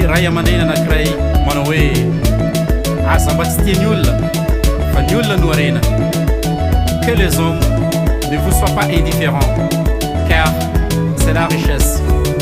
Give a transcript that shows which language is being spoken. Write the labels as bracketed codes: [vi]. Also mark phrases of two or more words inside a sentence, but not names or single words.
[mg] ray aman-dreny anankiray manao hoe asa mba tsy tia ny olona fa ny olona no arena. [fr] Que les hommes ne vous soient pas indifférents car c'est la richesse.